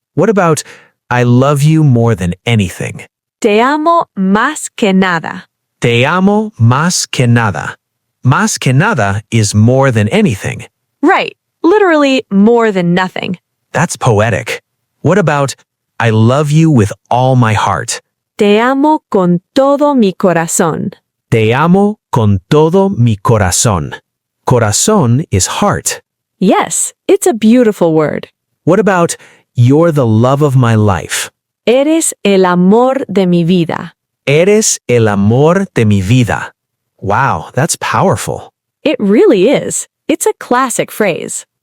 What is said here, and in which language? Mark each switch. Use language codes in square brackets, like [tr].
[en] What about I love you more than anything? [es] Te amo más que nada. Te amo más que nada. Más que nada [en] is more than anything. Right. Literally more than nothing. That's poetic. What about I love you with all my heart? [es] Te amo con todo mi corazón. Te amo con todo mi corazón. [en] Corazón is heart. Yes, it's a beautiful word. What about you're the love of my life? [es] Eres el amor de mi vida. Eres el amor de mi vida. [en] Wow, that's powerful. It really is. It's a classic phrase.